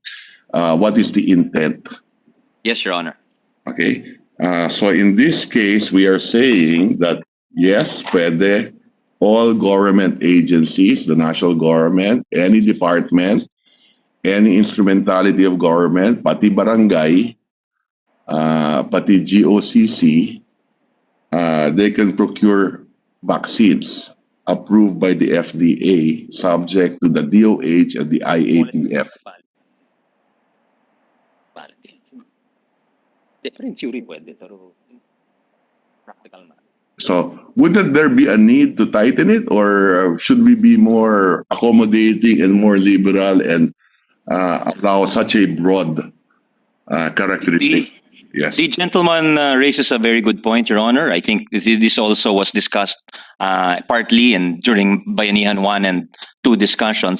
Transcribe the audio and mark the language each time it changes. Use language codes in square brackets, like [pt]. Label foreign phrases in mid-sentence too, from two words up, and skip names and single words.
[en] What is the intent? Yes, Your Honor. Okay. So in this case, we are saying that, yes, pwede all government agencies, the national government, any department, any instrumentality of government, [tl] pati barangay, pati GOCC, [en] they can procure vaccines approved by the FDA subject to the DOH and the IATF. Different theory [tl] pwede, pero practical na. [en] So, wouldn't there be a need to tighten it, or should we be more accommodating and more liberal and allow such a broad characteristic? Yes. The gentleman raises a very good point, Your Honor. I think this also was discussed partly and during Bayanihan 1 and 2 discussions.